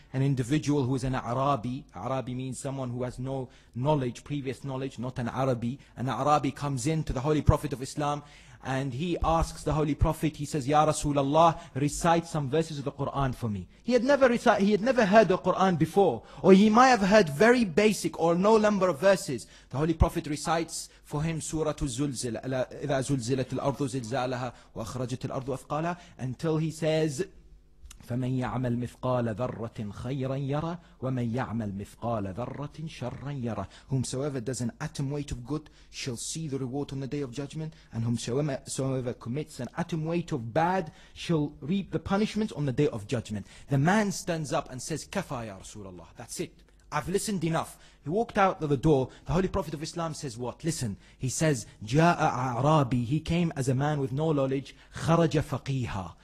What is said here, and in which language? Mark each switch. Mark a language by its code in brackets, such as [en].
[en] An individual who is an Arabi, Arabi means someone who has no knowledge, previous knowledge, not an Arabi. An Arabi comes in to the Holy Prophet of Islam, and he asks the Holy Prophet, he says, Ya Rasulullah, recite some verses of the Quran for me. He had never heard the Quran before, or he might have heard very basic or no number of verses. The Holy Prophet recites for him Surah Al-Zulzil, [ar] إِذَا زُلْزِلَتِ الْأَرْضُ زِلْزَالَهَا وَأَخْرَجَتِ الْأَرْضُ أَثْقَالَهَا, [en] until he says, [ar] فَمَنْ يَعْمَلْ مِثْقَالَ ذَرَّةٍ خَيْرًا يَرَى وَمَنْ يَعْمَلْ مِثْقَالَ ذَرَّةٍ شَرًّا يَرَى. [en] Whomsoever does an atom weight of good shall see the reward on the day of judgment, and whomsoever commits an atom weight of bad shall reap the punishment on the day of judgment. The man stands up and says, [ar] Kafa ya Rasulullah, [en] that's it, I've listened enough. He walked out of the door. The Holy Prophet of Islam says what? Listen, he says, [ar] Ja'a A'rabi, [en] he came as a man with no knowledge, [ar] kharaja faqiha.